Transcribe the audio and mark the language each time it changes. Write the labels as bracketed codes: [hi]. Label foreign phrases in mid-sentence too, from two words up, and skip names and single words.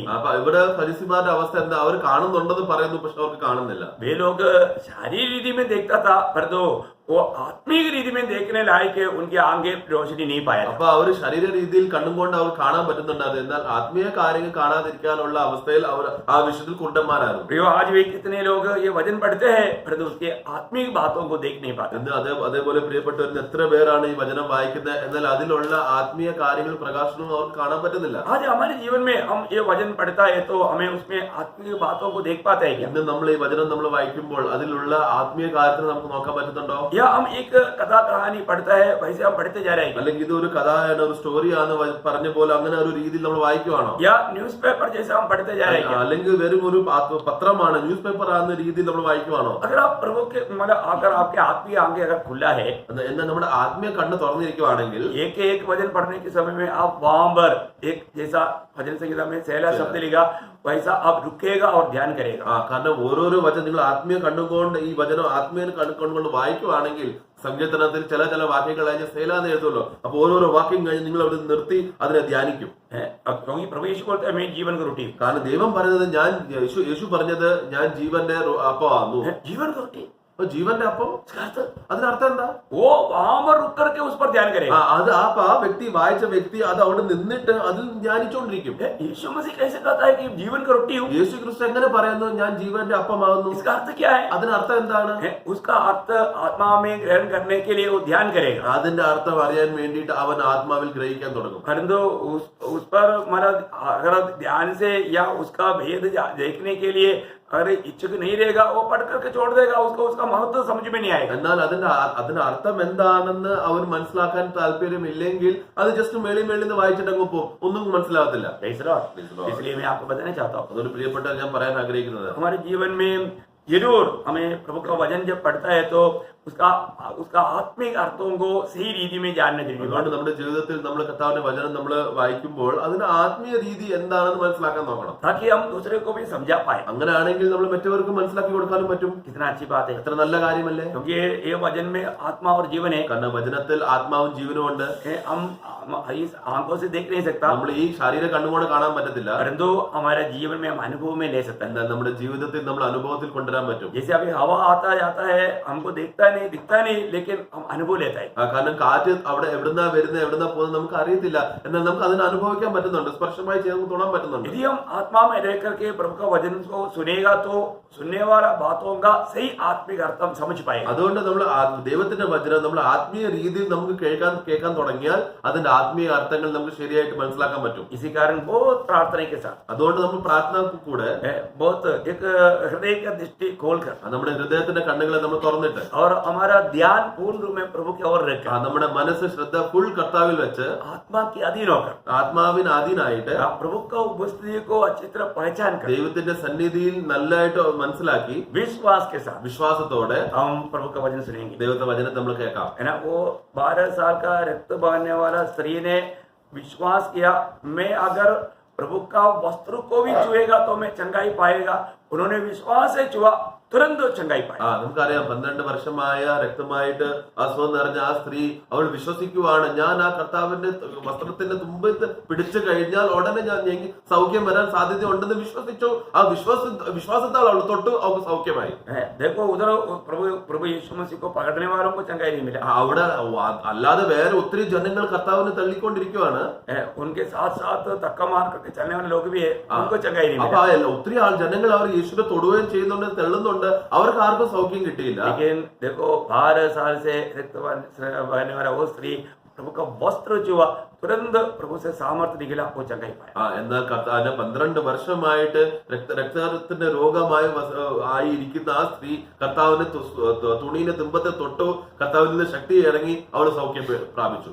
[ml] അപ്പൊ ഇവിടെ ഫരിസിമാരുടെ അവസ്ഥ എന്താ, അവർ കാണുന്നുണ്ടെന്ന് പറയുന്നു, പക്ഷെ അവർക്ക് കാണുന്നില്ല. [hi] वे लोग शारीरिक रीति में देखता था, परंतु वो आत्मिक रीति में देखने लायक उनकी आंखें रोशनी नहीं पाया। [ml] അപ്പൊ അവര് ശരീര രീതിയിൽ കണ്ണുകൊണ്ട് അവർ കാണാൻ പറ്റുന്നുണ്ടായിരുന്നു, എന്നാൽ ആത്മീയ കാര്യങ്ങൾ കാണാതിരിക്കാനുള്ള അവസ്ഥയിൽ അവർ ആ വിഷയത്തിൽ കുരുടന്മാരായിരുന്നു. [hi] प्रियो आज भी कितने लोग ये वचन पढ़ते हैं, परंतु उसके आत्मिक बातों को देख नहीं पाते। [ml] അതേപോലെ പ്രിയപ്പെട്ടവരിൽ എത്ര പേരാണ് ഈ വചനം വായിക്കുന്നത്, എന്നാൽ അതിലുള്ള ആത്മീയ കാര്യങ്ങൾ പ്രകാശനവും അവർക്ക് കാണാൻ പറ്റുന്നില്ല. [hi] आज हमारे जीवन में हम ये वचन पढ़ता है तो हमें उसमें आत्मिक बातों को देख पाते हैं क्या? [ml] ഇന്ന് നമ്മൾ ഈ വചനം നമ്മൾ വായിക്കുമ്പോൾ അതിലുള്ള ആത്മീയ കാര്യത്തിൽ നമുക്ക് നോക്കാൻ പറ്റുന്നുണ്ടോ? [hi] या हम एक कथा कहानी पढ़ता है वैसे हम पढ़ते जा रहे हैं, [ml] അല്ലെങ്കിൽ ഇത് ഒരു കഥയാണ്, ഒരു സ്റ്റോറിയാണ് പറഞ്ഞ പോലെ അങ്ങനെ ഒരു രീതിയിൽ നമ്മൾ വായിക്കുവാണോ? [hi] या न्यूज़पेपर जैसे हम पढ़ते जा रहे हैं? [ml] അല്ലെങ്കിൽ വെറും ഒരു പത്രമാണ്, ന്യൂസ് പേപ്പർ ആകുന്ന രീതിയിൽ നമ്മൾ വായിക്കുവാണോ? [hi] अगर आप प्रभु के मतलब अगर आपके आत्मीय आंखें अगर खुला है, [ml] എന്നാൽ നമ്മുടെ ആത്മീയ കണ്ണ് തുറന്നിരിക്കുവാണെങ്കിൽ [hi] एक वचन पढ़ने के समय में आप वहां पर एक जैसा भजन संगीता में सहला शब्द लिखा वैसा आप रुकेगा और ध्यान करेगा। [ml] കാരണം ഓരോരോ വചനം നിങ്ങൾ ആത്മീയ കണ്ണുകൊണ്ട് ഈ വചനം ആത്മീയ കണ്ണുകൊണ്ട് വായിക്കുവാണെങ്കിൽ സങ്കീർത്തനത്തിൽ ചില വാക്യങ്ങൾ കഴിഞ്ഞ് സേലാന്ന് എഴുതുമല്ലോ, അപ്പൊ ഓരോരോ വാക്യം കഴിഞ്ഞ് നിങ്ങൾ അവിടെ നിർത്തി അതിനെ ധ്യാനിക്കും. [hi] प्रभु यीशु बोलता है मैं जीवन की रोटी हूं। [ml] കാരണം ദൈവം പറഞ്ഞത് യേശു പറഞ്ഞത് ഞാൻ ജീവന്റെ അപ്പമാകുന്നു. [hi] जीवन की रोटी, [ml] ജീവന്റെ അപ്പം, അതിനർത്ഥം എന്താ? [hi] वो वहां पर रुक करके उस पर ध्यान करेगा। [ml] അത് ആ വ്യക്തി വായിച്ച വ്യക്തി അത് അവിടെ നിന്നിട്ട് അതിൽ ധ്യാനിച്ചുകൊണ്ടിരിക്കും. [hi] यीशु मसीह कैसे कहता है कि जीवन की रोटी हूं? [ml] യേശു ക്രിസ്തു എങ്ങനെ പറയുന്നു ഞാൻ ജീവന്റെ അപ്പമാകുന്നു? [hi] इसका अर्थ क्या है? [ml] അതിനർത്ഥം എന്താണ്? [hi] उसका अर्थ आत्मा में ग्रहण करने के लिए वो ध्यान करेगा। [ml] അതിന്റെ അർത്ഥം അറിയാൻ വേണ്ടിയിട്ട് അവൻ ആത്മാവിൽ ഗ്രഹിക്കാൻ തുടങ്ങും. [hi] परंतु उस पर मतलब अगर ध्यान से या उसका भेद देखने के लिए अगर इच्छुक नहीं रहेगा, वो पढ़ करके छोड़ देगा, उसको उसका महत्व समझ में नहीं आएगा। [ml] എന്നാൽ അതിന്റെ അർത്ഥം എന്താണെന്ന് അവൻ മനസ്സിലാക്കാൻ താല്പര്യമില്ലെങ്കിൽ അത് ജസ്റ്റ് മേളിൽ നിന്ന് വായിച്ചിട്ട് അങ്ങ് പോകും, ഒന്നും മനസ്സിലാകത്തില്ല. [hi] इसलिए मैं आपको बताना चाहता हूँ, [ml] അതൊരു പ്രിയപ്പെട്ട ഞാൻ പറയാൻ ആഗ്രഹിക്കുന്നത്, [hi] हमारे जीवन में जरूर हमें प्रभु का वचन जब पढ़ता है तो उसका उसका आत्मिक अर्थों को सही रीति में जानना जरूरी है। [ml] അതുകൊണ്ട് നമ്മുടെ ജീവിതത്തിൽ നമ്മൾ കർത്താവിന്റെ വചനം നമ്മൾ വായിക്കുമ്പോൾ അതിന്റെ ആത്മീയ രീതി എന്താണെന്ന് മനസ്സിലാക്കാൻ നോക്കണം. [hi] ताकि हम दूसरे को भी समझा पाए। [ml] അങ്ങനെയാണെങ്കിൽ നമ്മൾ മറ്റവർക്ക് മനസ്സിലാക്കി കൊടുക്കാനും പറ്റും. [hi] कितना अच्छी बात है, [ml] എത്ര നല്ല കാര്യമല്ലേ? [hi] क्योंकि ये वचन में आत्मा और जीवन है। [ml] കാരണം വചനത്തിൽ ആത്മാവും ജീവനും ഉണ്ട്. [hi] हम इस आंखों से देख नहीं सकता, [ml] നമ്മൾ ഈ ശരീര കണ്ണുകൊണ്ട് കാണാൻ പറ്റത്തില്ല. [hi] परंतु हमारे जीवन में हम अनुभव में ले सकते हैं। [ml] എന്നാൽ നമ്മുടെ ജീവിതത്തിൽ നമ്മൾ അനുഭവത്തിൽ കൊണ്ടുവരാൻ പറ്റും. [hi] जैसे अभी हवा आता जाता है, हमको दिखता नहीं, लेकिन हम अनुभव लेता है। [ml] കാരണം കാറ്റ് അവിടെ എവിടുന്നാ വരുന്നത് എവിടുന്നാ പോകുന്നത് നമുക്ക് അറിയത്തില്ല, എന്നാൽ നമുക്ക് അതിനെ അനുഭവിക്കാൻ പറ്റുന്നുണ്ട്, സ്പർശമായി ചെയ്ത് നമുക്ക് തൊടാൻ പറ്റുന്നുണ്ട്. [hi] यदि हम आत्मा में रह करके प्रभु का वचन को सुनेगा तो सुनने वाला बातों का सही आत्मिक अर्थ हम समझ पाएगा। [ml] അതുകൊണ്ട് നമ്മൾ ദൈവത്തിന്റെ വചനം നമ്മൾ ആത്മീയ രീതിയിൽ നമുക്ക് കേൾക്കാൻ തുടങ്ങിയാൽ അതിന്റെ ആത്മീയ അർത്ഥങ്ങൾ നമുക്ക് ശരിയായിട്ട് മനസ്സിലാക്കാൻ പറ്റും. [hi] इसी कारण बहुत प्रार्थना के साथ, [ml] അതുകൊണ്ട് നമ്മൾ പ്രാർത്ഥനക്ക് കൂടെ [hi] बहुत एक हृदय का दृष्टि खोलकर [ml] നമ്മുടെ ഹൃദയത്തിന്റെ കണ്ണുകളെ നമ്മൾ തുറന്നിട്ട് [hi] और हमारा ध्यान पूर्ण रूप में प्रभु की ओर रखकर [ml] നമ്മുടെ മനസ്സ് ശ്രദ്ധ ഫുൾ കർത്താവിൽ വെച്ച് [hi] आत्मा के अधीन होकर [ml] ആത്മാവിന് അധീനായിട്ട് [hi] प्रभु का उपस्थिति को अच्छी तरह पहचान कर [ml] ദൈവത്തിന്റെ സന്നിധിയിൽ നല്ലതായിട്ട് മനസ്സിലാക്കി [hi] विश्वास के साथ [ml] വിശ്വാസത്തോടെ [hi] हम प्रभु का वचन सुनेंगे। [ml] ദൈവത്തെ വചനത്തെ നമ്മൾ കേൾക്കാം. [hi] है ना, वो 12 साल का रक्त बहाने वाला स्त्री ने विश्वास किया, मैं अगर प्रभु का वस्त्र को भी छुएगा तो मैं चंगाई पाएगा। उन्होंने विश्वास से छुआ, तुरंत चंगाई पाई. [ml] നമുക്കറിയാം 12 വർഷമായ രക്തമായിട്ട് അസുഖം നിറഞ്ഞ ആ സ്ത്രീ അവൾ വിശ്വസിക്കുവാണ്, ഞാൻ ആ കർത്താവിന്റെ വസ്ത്രത്തിന്റെ തുമ്പത്ത് പിടിച്ചു കഴിഞ്ഞാൽ ഉടനെ ഞാൻ സൗഖ്യം വരാൻ സാധ്യത ഉണ്ടെന്ന് വിശ്വസിച്ചു. ആ വിശ്വാസത്താൽ അവൾ തൊട്ടു, അവൾക്ക് സൗഖ്യമായി. [hi] देखो उधर प्रभु यीशु मसीह को पकड़ने वालों को चंगाई नहीं मिला. [ml] അവിടെ അല്ലാതെ വേറെ ഒത്തിരി ജനങ്ങൾ കർത്താവിനെ തള്ളിക്കൊണ്ടിരിക്കുവാണ്. [hi] उनके साथ साथ धक्का मार करके चलने वाले लोग भी है, उनको चंगाई नहीं मिला. मिला. [ml] ഒത്തിരി ജനങ്ങൾ അവർ യേശുവിനെ തൊടുകയും ചെയ്യുന്നുണ്ട്, തെള്ളുന്നുണ്ട്, അവർക്ക് ആർക്കും സൗഖ്യം കിട്ടിയില്ല. [hi] लेकिन देखो 12 साल से रक्त बहने वाला वो स्त्री प्रभु का वस्त्र छुआ, तुरंत प्रभु से सामर्थ्य निकला, वो चंगाई पाया. [ml] എന്നാൽ കർത്താവിന്റെ 12 വർഷമായിട്ട് രക്തത്തിന്റെ രോഗമായി ആയിരിക്കുന്ന ആ സ്ത്രീ കർത്താവിന്റെ തുണിയുടെ തുമ്പത്തെ തൊട്ടു, കർത്താവിൽ നിന്ന് ശക്തി ഇറങ്ങി, അവൾ സൗഖ്യം പ്രാപിച്ചു.